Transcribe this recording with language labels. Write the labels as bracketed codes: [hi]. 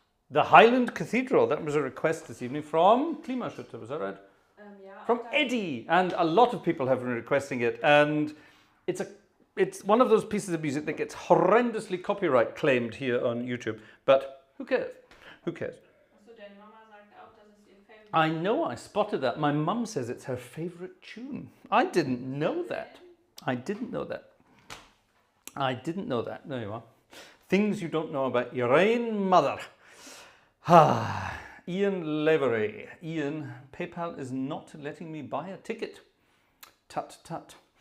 [en] The Highland Cathedral, that was a request this evening from Klimaschütter, was that right? Yeah. From Eddie, and a lot of people have been requesting it, and it's one of those pieces of music that gets horrendously copyright claimed here on YouTube, but who cares? Who cares? [de] Also, deine Mama sagt auch, das ist ihr Favorite. [en] I know, I spotted that. My mum says it's her favourite tune. I didn't know that. I didn't know that. I didn't know that. There you are. Things you don't know about your own mother. Ian Lavery. Ian, PayPal is not letting me buy a ticket. Tut tut.